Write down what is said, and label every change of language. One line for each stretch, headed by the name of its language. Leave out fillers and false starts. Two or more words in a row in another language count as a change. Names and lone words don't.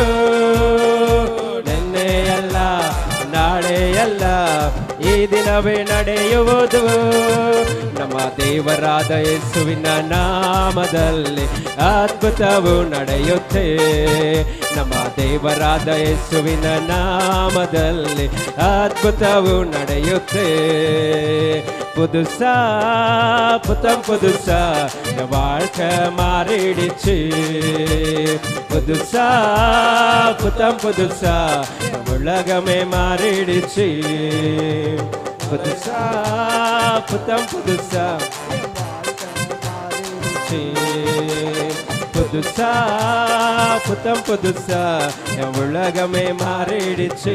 Kannada: ನೆನ್ನೆ ಅಲ್ಲ ನಾಳೆ ಅಲ್ಲ ಈ ದಿನವೇ ನಡೆಯುವುದು. ನಮ್ಮ ದೇವರಾದ ಯೇಸುವಿನ ನಾಮದಲ್ಲಿ ಅದ್ಭುತವು ನಡೆಯುತ್ತೆ. ನಮ್ಮ ದೇವರಾದ ಯೇಸುವಿನ ನಾಮದಲ್ಲಿ ಅದ್ಭುತವು ನಡೆಯುತ್ತೆ.
Tamil: புதுசா புத்தம் புதுசா வாழ்க்கை மாறிடுச்சு. புதுசா புத்தம் புதுசா உலகமே மாறிடுச்சு. புதுசா புத்தம் புதுசா புதுசா புத்தம் புதுசா உலகமே மாறிடுச்சு.